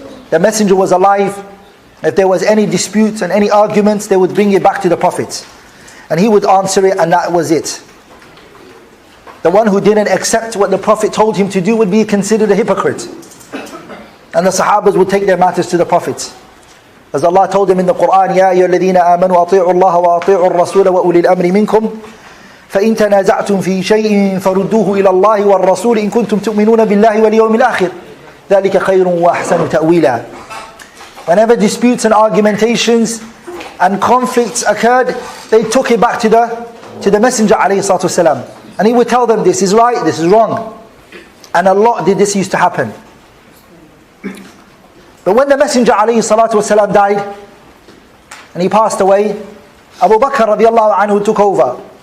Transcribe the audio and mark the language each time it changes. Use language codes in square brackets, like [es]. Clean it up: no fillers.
[en] The Messenger was alive. If there was any disputes and any arguments, they would bring it back to the Prophet, and he would answer it, and that was it. The one who didn't accept what the Prophet told him to do would be considered a hypocrite. And the Sahabas would take their matters to the Prophet. As Allah told them in the Quran, [ar] يَا أَيُّهَا الَّذِينَ آمَنُوا أَطِيعُوا اللَّهَ وَأَطِيعُوا الرَّسُولَ وَأُولِي الْأَمْرِ مِنْكُمْ فَإِنْ تَنَازَعْتُمْ فِي شَيْءٍ فَرُدُّوهُ إِلَى اللَّهِ وَالرَّسُولِ إِن كُنتُمْ تُؤْمِنُونَ بِاللَّهِ وَالْيَوْمِ الْآخِرِ ذَلِكَ خَيْرٌ وَأَحْسَنُ تَأْوِيلًا. [en] Whenever disputes and argumentations and conflicts occurred, they took it back to the Messenger ﷺ. And he would tell them, this is right, this is wrong. And a lot did this used to happen. But when the Messenger ﷺ died, and he passed away, Abu Bakr radiallahu anhu took over.